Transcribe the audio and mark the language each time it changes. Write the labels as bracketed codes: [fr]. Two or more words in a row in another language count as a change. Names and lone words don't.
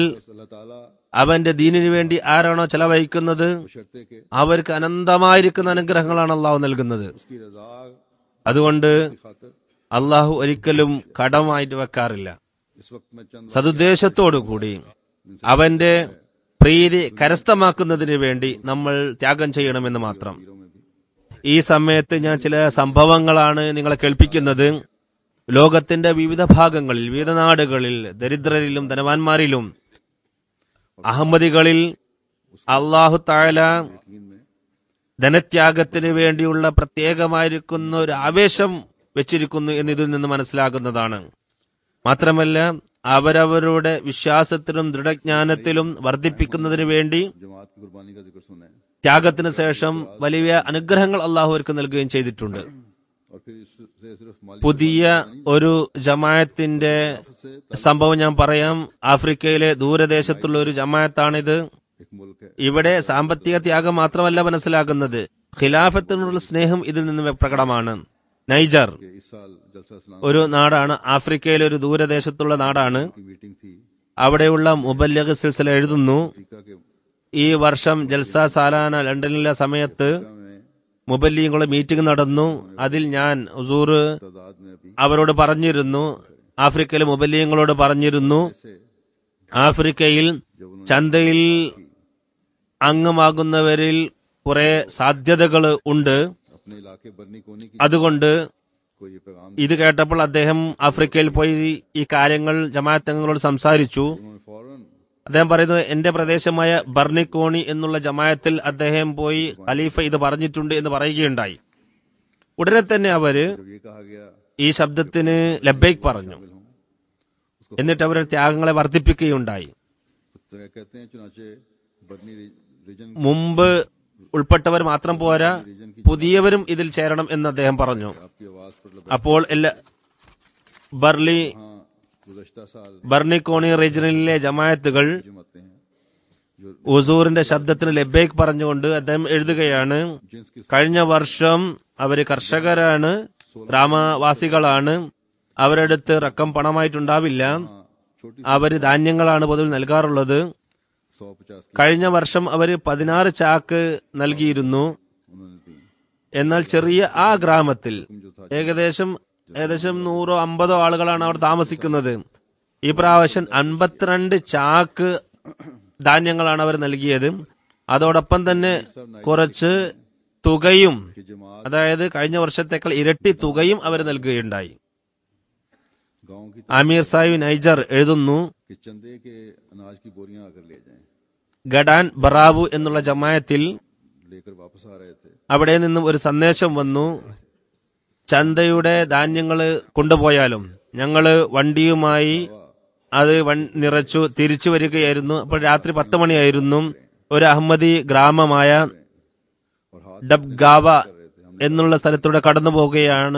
[ur] अल्लाह ताला [ml] അവന്റെ ദീനിനു വേണ്ടി ആരാണോ ചെലവഴിക്കുന്നത് [ur] शर्ते के [ml] അവർക്ക് അനന്തമായിരിക്കുന്ന അനുഗ്രഹങ്ങളാണ് അള്ളാഹു നൽകുന്നത്. [ur] उसकी रजा [ml] അതുകൊണ്ട് [ur] की खातिर [ml] അള്ളാഹു ഒരിക്കലും കടമായിട്ട് വെക്കാറില്ല. [ur] इस वक्त में चंद [ml] സതുദ്ദേശത്തോടുകൂടി അവന്റെ പ്രീതി കരസ്ഥമാക്കുന്നതിന് വേണ്ടി നമ്മൾ ത്യാഗം ചെയ്യണമെന്ന് മാത്രം. [ur] वीरों में भी [ml] ഈ സമയത്ത് ഞാൻ ചില സംഭവങ്ങളാണ് നിങ്ങളെ കേൾപ്പിക്കുന്നത്. ലോകത്തിന്റെ വിവിധ ഭാഗങ്ങളിൽ, വിവിധ നാടുകളിൽ, ദരിദ്രരിലും ധനവാന്മാരിലും അഹമ്മദികളിൽ അള്ളാഹു തആല [ur] यकीन में [ml] ധനത്യാഗത്തിന് വേണ്ടിയുള്ള പ്രത്യേകമായിരിക്കുന്ന ഒരു ആവേശം വെച്ചിരിക്കുന്നു എന്ന് ഇതിൽ നിന്ന് മനസ്സിലാകുന്നതാണ്. മാത്രമല്ല അവരവരുടെ വിശ്വാസത്തിലും ദൃഢജ്ഞാനത്തിലും വർദ്ധിപ്പിക്കുന്നതിന് വേണ്ടി [ur] जमात की कुर्बानी का जिक्र सुने [ml] ത്യാഗത്തിന് ശേഷം വലിയ അനുഗ്രഹങ്ങൾ അള്ളാഹു അവർക്ക് നൽകുകയും ചെയ്തിട്ടുണ്ട്. [ur] और फिर इससे सिर्फ मालिक [ml] പുതിയ ഒരു ജമാഅത്തിന്റെ സംഭവം ഞാൻ പറയാം. ആഫ്രിക്കയിലെ ദൂരദേശത്തുള്ള ഒരു ജമാഅത്താണിത്. [ur] एक मुल्क है [ml] ഇവിടെ സാമ്പത്തിക ത്യാഗം മാത്രമല്ല മനസ്സിലാകുന്നത്, ഖിലാഫത്തിനുള്ള സ്നേഹം ഇതിൽ നിന്ന് പ്രകടമാണ്. നൈജർ [ur] कि इस साल जलसा इस्लाम [ml] ഒരു നാടാണ്, ആഫ്രിക്കയിലെ ഒരു ദൂരദേശത്തുള്ള നാടാണ്. [ur] की मीटिंग थी [ml] അവിടെയുള്ള മുബല്ലിഗ് സിൽസില എഴുതുന്നു, [ur] अफ्रीका के [ml] ഈ വർഷം ജൽസ സാലാന ലണ്ടനിലെ സമയത്ത് में മുബല്ലിങ്ങളുടെ മീറ്റിംഗ് നടന്നു. അതിൽ ഞാൻ ഹുസൂർ [ur] तादाद में अभी [ml] അവരോട് പറഞ്ഞിരുന്നു, ആഫ്രിക്കയിലെ മുബല്ലിങ്ങളോട് പറഞ്ഞിരുന്നു, से ആഫ്രിക്കയിൽ ചന്തയിൽ അംഗമാകുന്നവരിൽ കുറെ സാധ്യതകൾ ഉണ്ട്. [ur] अपने इलाके बरनी कोनी की [ml] അതുകൊണ്ട് [ur] कोई ये पैगाम [ml] ഇത് കേട്ടപ്പോൾ അദ്ദേഹം ആഫ്രിക്കയിൽ പോയി ഈ കാര്യങ്ങൾ ജമാഅത്ത് അംഗങ്ങളോട് സംസാരിച്ചു. [ur] उन्होंने फौरन [ml] അദ്ദേഹം പറയുന്നത്, എന്റെ പ്രദേശമായ ബർണിക്കോണി എന്നുള്ള ജമാഅത്തിൽ അദ്ദേഹം പോയി ഖലീഫ ഇത് പറഞ്ഞിട്ടുണ്ട് എന്ന് പറയുകയുണ്ടായി. ഉടനെ തന്നെ അവര് [ur] जब ये कहा गया [ml] ഈ ശബ്ദത്തിന് ലബ്ബൈക്ക് പറഞ്ഞു. എന്നിട്ട് അവർ ത്യാഗങ്ങളെ വർദ്ധിപ്പിക്കുകയുണ്ടായി. [ur] तो कहते हैं चुनाचे बरनी रीजन [ml] മുമ്പ് ഉൾപ്പെട്ടവർ മാത്രം പോരാ, പുതിയവരും ഇതിൽ ചേരണം എന്ന് അദ്ദേഹം പറഞ്ഞു. [ur] आपकी आवाज पर [ml] അപ്പോൾ [ur] हाँ गुज़श्ता साल [ml] ബർണിക്കോണി റീജിയനിലെ ജമാഅത്തുകൾ [ur] जमाते हैं जो [ml] ഹുസൂറിന്റെ ശബ്ദത്തിന് ലബ്ബൈക്ക് പറഞ്ഞുകൊണ്ട് അദ്ദേഹം എഴുതുകയാണ്, [ur] जिन्स की [ml] കഴിഞ്ഞ വർഷം അവര് കർഷകരാണ്, ഗ്രാമവാസികളാണ്, അവരടുത്ത് റക്കം പണമായിട്ടുണ്ടാവില്ല, छोटी അവര് ധാന്യങ്ങളാണ് പൊതുവിൽ നൽകാറുള്ളത്. 150 की കഴിഞ്ഞ വർഷം അവര് 16 ചാക്ക് നൽകിയിരുന്നു. [ur] उन्होंने दी [ml] എന്നാൽ ചെറിയ ആ ഗ്രാമത്തിൽ [ur] जो था [ml] ഏകദേശം 100-50 ആളുകളാണ് അവിടെ താമസിക്കുന്നത്. ഈ പ്രാവശ്യം 52 ചാക്ക് ധാന്യങ്ങളാണ് അവർ നൽകിയത്. അതോടൊപ്പം തന്നെ കുറച്ച് തുകയും, [ur] कि जमात [ml] അതായത് കഴിഞ്ഞ വർഷത്തേക്കാൾ ഇരട്ടി തുകയും അവർ നൽകുകയുണ്ടായി. [ur] गांव की [ml] ആമീർ സാഹിബ് നൈജർ എഴുതുന്നു, [ur] कि चंदे के अनाज की बोरियां आकर ले जाएं, [ml] ഗഡാൻ ബറാബു എന്നുള്ള ജമായത്തിൽ [ur] लेकर वापस आ रहे थे। [ml] അവിടെ നിന്നും ഒരു സന്ദേശം വന്നു, ചന്തയുടെ ധാന്യങ്ങൾ കൊണ്ടുപോയാലും ഞങ്ങള് വണ്ടിയുമായി അത് നിറച്ചു തിരിച്ചു വരികയായിരുന്നു. അപ്പോൾ രാത്രി 10 മണിയായിരുന്നു. ഒരു അഹമ്മദി ഗ്രാമമായ ഡബ്ഗാവ എന്നുള്ള സ്ഥലത്തൂടെ കടന്നു പോവുകയാണ്.